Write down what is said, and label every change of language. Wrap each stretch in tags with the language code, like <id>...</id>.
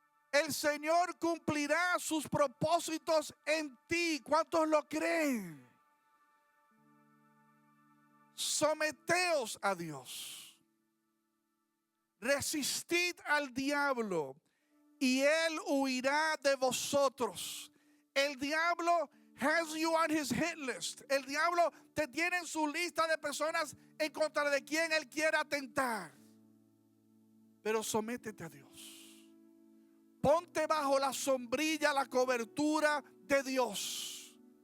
<es>El Señor cumplirá sus propósitos en ti. ¿Cuántos lo creen? Someteos a Dios. Resistid al diablo y él huirá de vosotros. El diablo</es> <en>has you on his hit list.</en> <es>El diablo te tiene en su lista de personas en contra de quien él quiera atentar. Pero sométete a Dios. Ponte bajo la sombrilla, la cobertura de Dios.</es>